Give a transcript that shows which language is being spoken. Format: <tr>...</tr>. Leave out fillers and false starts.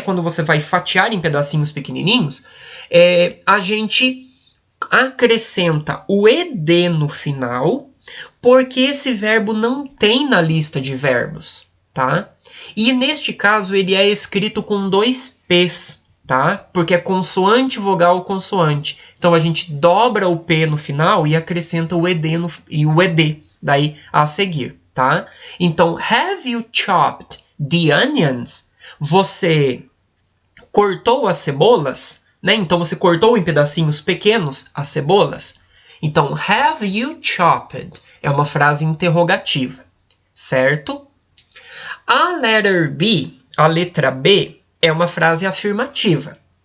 <pt>Quando você vai fatiar em pedacinhos pequenininhos, a gente acrescenta o ed no final, porque esse verbo não tem na lista de verbos, tá? E neste caso ele é escrito com 2 P's, tá? Porque é consoante, vogal, consoante. Então a gente dobra o P no final e acrescenta o ed e o ed daí a seguir, tá?</pt> <en>Então, have you chopped the onions?</en> <pt>Você cortou as cebolas? Né? Então, você cortou em pedacinhos pequenos as cebolas? Então,</pt> <en>have you chopped?</en> <pt>É uma frase interrogativa, certo? A letra B, é uma frase afirmativa.</pt>